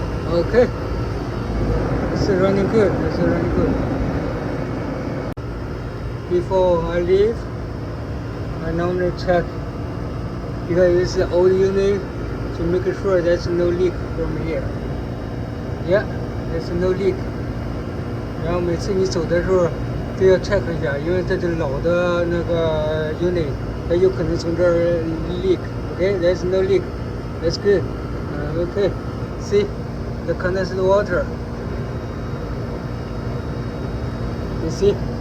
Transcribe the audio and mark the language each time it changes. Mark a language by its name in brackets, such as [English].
[English] Okay. This is running good. Before I leave, I normally check because it's an old unit to make sure there's no leak from here. Yeah, there's no leak. [Chinese] 然后每次你走的时候都要 check 一下，因为这是老的那个 unit， 它有可能从这儿 leak. [English] Okay, there's no leak. That's good. Okay, see the condensed water. You see?